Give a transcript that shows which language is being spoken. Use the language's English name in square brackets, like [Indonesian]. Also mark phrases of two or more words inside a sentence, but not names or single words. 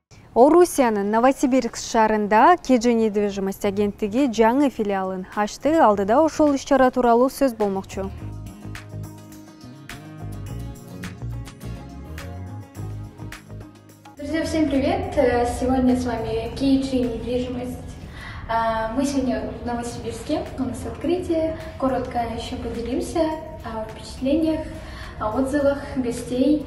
[Kyrgyz] Орусиянын Новосибирск шаарында KG недвижимость агенттиги жаңы филиалын ачты. Алдыда ошол иш-чара тууралуу сөз болмокчу. [Russian] Друзья, всем привет! Сегодня с вами KG недвижимость. Мы сегодня в Новосибирске, у нас открытие. Коротко еще поделимся о впечатлениях, о отзывах гостей.